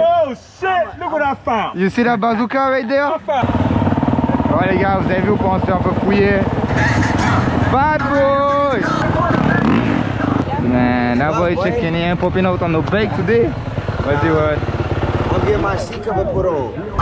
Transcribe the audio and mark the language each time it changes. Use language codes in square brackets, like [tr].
[en] Oh shit, look what I found. You see that bazooka right there? [fr] Bon les gars, vous avez vu comment on se fait un peu fouiller. [en] Bad boy! Man, that boy chicken here popping out on the bike today. What's the word? I'm getting my seat cover put on.